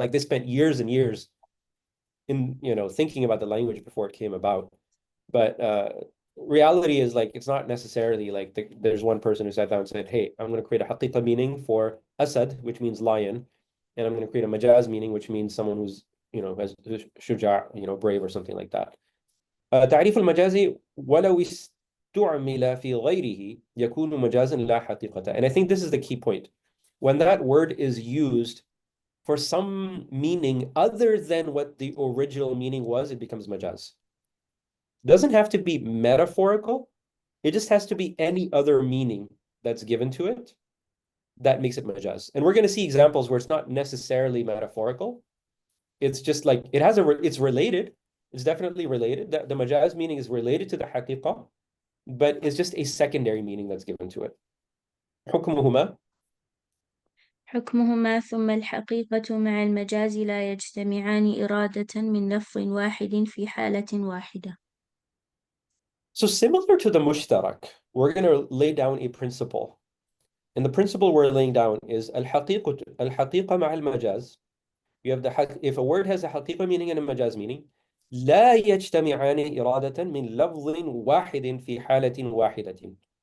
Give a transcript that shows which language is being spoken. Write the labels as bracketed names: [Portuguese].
[English] Like they spent years and years in, thinking about the language before it came about. But reality is like, it's not necessarily like there's one person who sat down and said, hey, I'm going to create a haqiqa meaning for asad, which means lion. And I'm going to create a majaz meaning, which means someone who's, has shuja', brave or something like that. [Arabic] تعريف المجاز ولو استعمل في غيره يكون مجازا لا حقيقة. [English] And I think this is the key point. When that word is used for some meaning other than what the original meaning was, it becomes majaz. Doesn't have to be metaphorical. It just has to be any other meaning that's given to it that makes it majaz. And we're going to see examples where it's not necessarily metaphorical. It's just like it's related. It's definitely related. The majaz meaning is related to the haqiqa, but it's just a secondary meaning that's given to it. [Arabic] حكمهما حكمهما ثم الحقيقة مع المجاز لا يجتمعان إرادة من لفظ واحد في حالة واحدة. [English] So similar to the mushtarak, we're going to lay down a principle. And the principle we're laying down is [Arabic] الحقيقة مع المجاز. [English] You have if a word has a haqiqa meaning and a majaz meaning, [Arabic] لا يجتمعان إرادة من لفظ واحد في حالة واحدة.